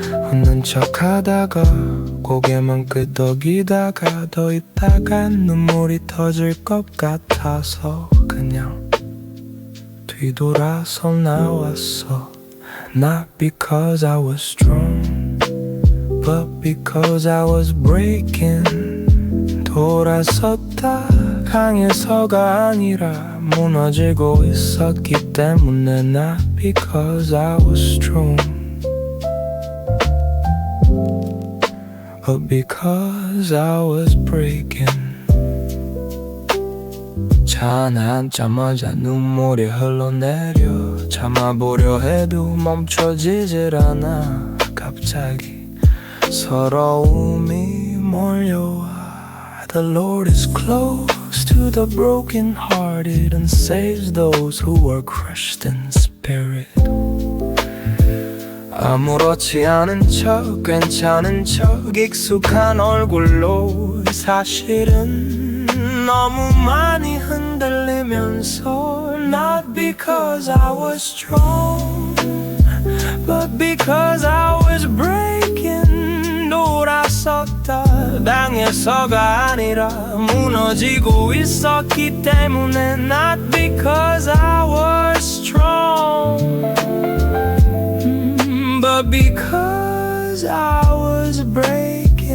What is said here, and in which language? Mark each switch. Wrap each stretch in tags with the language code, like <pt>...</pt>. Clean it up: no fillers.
<ko>웃는 척 하다가 고개만 끄덕이다가 더 있다간 눈물이 터질 것 같아서 그냥 뒤돌아서 나왔어.</ko> <en>Not because I was strong, but because I was breaking.</en> <ko>돌아섰다 강해서가 아니라 무너지고 있었기 때문에.</ko> <en>Not because I was strong, but because I was breaking.</en> <ko>차 안에 앉자마자 눈물이 흘러내려 참아보려 해도 멈춰지질 않아. 갑자기 서러움이 몰려와.</ko> <en>The Lord is close to the broken-hearted and saves those who are crushed in spirit.</en> <ko>아무렇지 않은 척 괜찮은 척 익숙한 얼굴로 사실은 너무 많이 흔들리면서</ko> <en>Not because I was strong But because I was breaking</en> <ko>돌아섰다 당해서가 아니라 무너지고 있었기 때문에</ko> <en>Not because I was strong But because I was breaking</en>